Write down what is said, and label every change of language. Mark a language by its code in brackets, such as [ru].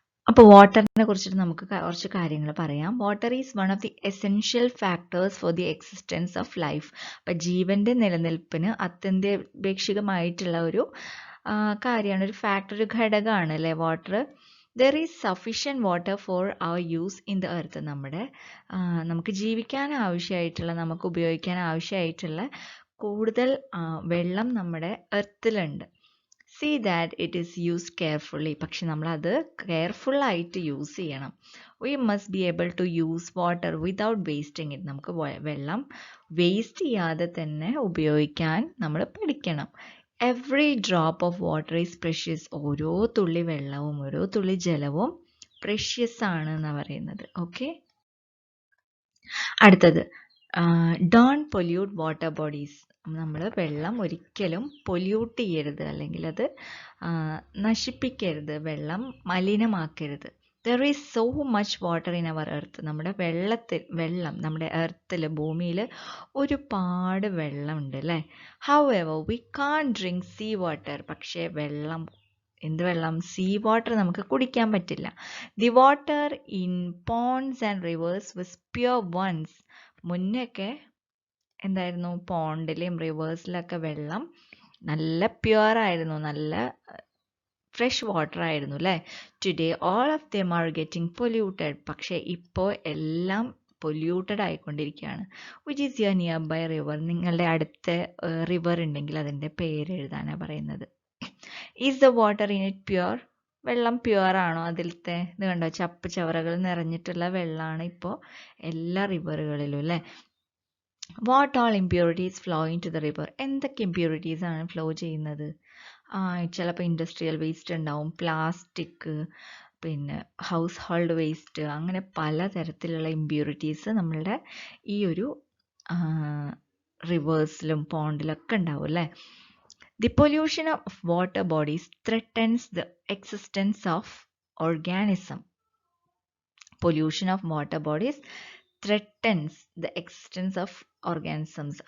[ml] അപ്പോൾ വാട്ടറിനെ കുറിച്ചിട്ട് നമുക്ക് കുറച്ച് കാര്യങ്ങൾ പറയാം. [en] Water is one of the essential factors for the existence of life. [ml] അപ്പം ജീവന്റെ നിലനിൽപ്പിന് അത്യന്താപേക്ഷികമായിട്ടുള്ള ഒരു കാര്യമാണ്, ഒരു ഫാക്ടർ, ഒരു ഘടകമാണ് അല്ലേ water. [en] There is sufficient water for our use in the earth. [ml] നമുക്ക് ജീവിക്കാൻ ആവശ്യമായിട്ടുള്ള, നമുക്ക് ഉപയോഗിക്കാൻ ആവശ്യമായിട്ടുള്ള കൂടുതൽ വെള്ളം നമ്മുടെ എർത്തിലുണ്ട്. [en] See that it is used carefully. [ml] പക്ഷെ നമ്മളത് കെയർഫുൾ ആയിട്ട് യൂസ് ചെയ്യണം. [en] We must be able to use water without wasting it. [ml] നമുക്ക് വെള്ളം വേസ്റ്റ് ചെയ്യാതെ തന്നെ ഉപയോഗിക്കാൻ നമ്മൾ പഠിക്കണം. [en] Every drop of water is precious. [ml] ഓരോ തുള്ളി വെള്ളവും ഓരോ തുള്ളി ജലവും പ്രഷ്യസ് ആണ് എന്നാണ് പറയുന്നത്. [en] Okay, അടുത്തത് don't pollute water bodies. [ml] നമ്മൾ വെള്ളം ഒരിക്കലും പൊല്യൂട്ട് ചെയ്യരുത്, അല്ലെങ്കിൽ അത് നശിപ്പിക്കരുത്, വെള്ളം മലിനമാക്കരുത്. [en] There is so much water in our earth. [ml] നമ്മുടെ നമ്മുടെ എർത്തിൽ, ഭൂമിയിൽ ഒരുപാട് വെള്ളമുണ്ട് അല്ലേ. [en] However, we can't drink sea water. [ml] പക്ഷേ എന്ത് വെള്ളം? സീ വാട്ടർ നമുക്ക് കുടിക്കാൻ പറ്റില്ല. [en] The water in ponds and rivers was pure once. [ml] മുന്നൊക്കെ എന്തായിരുന്നു? പോണ്ടിലെയും റിവേഴ്സിലൊക്കെ വെള്ളം നല്ല പ്യുവർ ആയിരുന്നു, നല്ല ഫ്രഷ് വാട്ടർ ആയിരുന്നു അല്ലേ. [en] Today all of them are getting polluted. [ml] പക്ഷേ ഇപ്പോൾ എല്ലാം പൊല്യൂട്ടഡ് ആയിക്കൊണ്ടിരിക്കുകയാണ്. [en] Which is your nearby river. [ml] നിങ്ങളുടെ അടുത്ത റിവർ ഉണ്ടെങ്കിൽ അതിൻ്റെ പേര് എഴുതാനാണ് പറയുന്നത്. [en] Is the water in it pure. [ml] വെള്ളം പ്യുവർ ആണോ അതിലത്തെ? ഇത് കണ്ടോ, ചപ്പ് ചവറകൾ നിറഞ്ഞിട്ടുള്ള വെള്ളമാണ് ഇപ്പോൾ എല്ലാ റിവറുകളിലും അല്ലേ. [en] What all impurities flow into the river. [ml] എന്തൊക്കെ ഇമ്പ്യൂരിറ്റീസ് ആണ് ഫ്ലോ ചെയ്യുന്നത്? ചിലപ്പോൾ ഇൻഡസ്ട്രിയൽ വേസ്റ്റ് ഉണ്ടാവും, പ്ലാസ്റ്റിക്, പിന്നെ ഹൗസ് ഹോൾഡ് വേസ്റ്റ്, അങ്ങനെ പലതരത്തിലുള്ള ഇമ്പ്യൂരിറ്റീസ് നമ്മളുടെ ഈ ഒരു റിവേഴ്സിലും പോണ്ടിലൊക്കെ ഉണ്ടാവും അല്ലേ. [en] The pollution of water bodies threatens the existence of organism. Pollution of water bodies threatens the existence of organisms.